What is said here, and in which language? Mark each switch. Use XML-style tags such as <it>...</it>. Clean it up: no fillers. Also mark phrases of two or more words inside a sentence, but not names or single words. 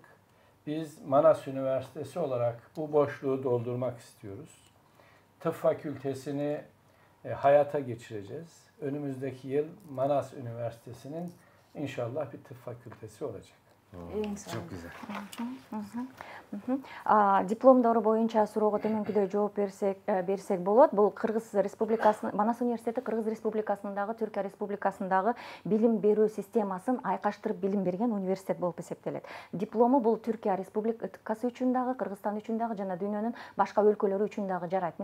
<tr>Biz Manas Üniversitesi olarak bu boşluğu doldurmak istiyoruz. Tıp fakültesini hayata geçireceğiz. Önümüzdeki yıl Manas Üniversitesi'nin inşallah bir tıp fakültesi olacak. Çok güzel.</tr> <ky>Дипломдору боюнча суроого төмөнкүдөй жооп берсек болот. Бул Кыргыз Республикасынын Манас университети Кыргыз Республикасындагы, Түркия Республикасындагы билим берүү системасын айкаштырып билим берген университет болуп эсептелет. Диплому бул Түркия Республикасы үчүн дагы, Кыргызстан үчүн дагы жана дүйнөнүн башка өлкөлөрү үчүн дагы жарайт.</ky>